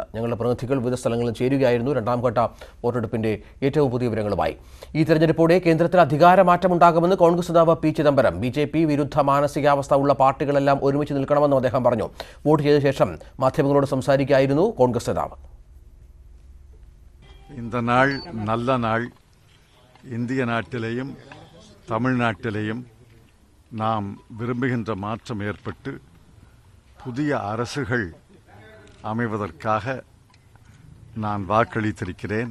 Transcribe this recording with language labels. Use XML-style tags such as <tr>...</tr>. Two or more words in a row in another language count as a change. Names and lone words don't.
<ml>ഞങ്ങളുടെ പ്രതിനിധികൾ വിവിധ സ്ഥലങ്ങളിൽ ചേരുകയായിരുന്നു. രണ്ടാം ഘട്ട വോട്ടെടുപ്പിന്റെ ഏറ്റവും പുതിയ വിവരങ്ങളുമായി. ഈ തെരഞ്ഞെടുപ്പോടെ കേന്ദ്രത്തിൽ അധികാരമാറ്റമുണ്ടാകുമെന്ന് കോൺഗ്രസ് നേതാവ് P. ചിദംബരം. BJP വിരുദ്ധ മാനസികാവസ്ഥ ഉള്ള പാർട്ടികളെല്ലാം ഒരുമിച്ച് നിൽക്കണമെന്നും അദ്ദേഹം പറഞ്ഞു. വോട്ട് ചെയ്ത ശേഷം മാധ്യമങ്ങളോട് സംസാരിക്കുകയായിരുന്നു കോൺഗ്രസ് നേതാവ്.</ml> <ta>இந்த நாள் நல்ல நாள். இந்திய நாட்டிலேயும் தமிழ்நாட்டிலேயும் நாம் விரும்புகின்ற மாற்றம் ஏற்பட்டு புதிய அரசுகள் அமைவதற்காக நான் வாக்களித்திருக்கிறேன்.</ta>